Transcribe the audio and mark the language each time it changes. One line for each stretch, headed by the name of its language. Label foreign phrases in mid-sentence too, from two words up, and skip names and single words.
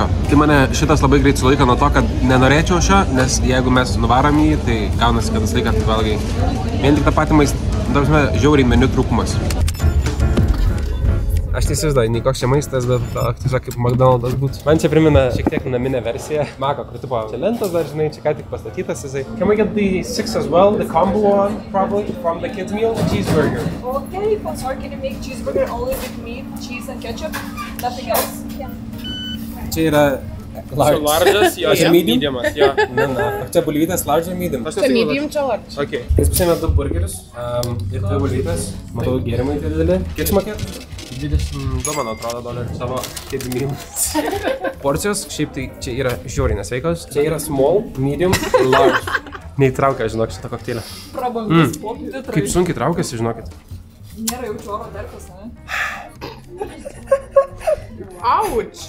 Lithuanian: Tai mane šitas labai greit sulaiko nuo to, kad nenorėčiau šio, nes jeigu mes nuvarom jį, tai gaunasi, kad visą laiką valgai. Vien tik tą patį maistą, žiauriai meniu trūkumas. Aš neįsivaizduoju, nei koks čia maistas, bet tiesiog kaip McDonald's būtų. Man čia primena šiek tiek naminę versiją. Mako, kur tipo čia lentos dar, žinai, čia ką tik pastatytas jisai.
English: Can we get the 6 as well, the combo one, probably, from the kids meal, the cheeseburger? Okay, sorry, can you make cheeseburger only with meat, cheese and ketchup? Nothing else? Yeah.
Lithuanian: Čia yra large. Large'as, jo, čia mediumas, jo. Na. Čia bulvytės large ir medium. Čia medium, čia large.
English: Okay.
Lithuanian: Jis pasiėmė 2 burgerius ir 2 bulvytės. Matau gėrimai tie dideli. Kiek sumokėt? 22, man atrodo, dolerių savo
English: kids meal.
Lithuanian: Porcijos, šiaip tai čia yra žiauriai nesveikos. Čia yra small, medium ir large. Neįtraukia, žinok, šitą kokteilę. Prabangus pokytį. Kaip sunkiai traukiasi, žinokit. Nėra jaučiu oro derkas, ne? Auč!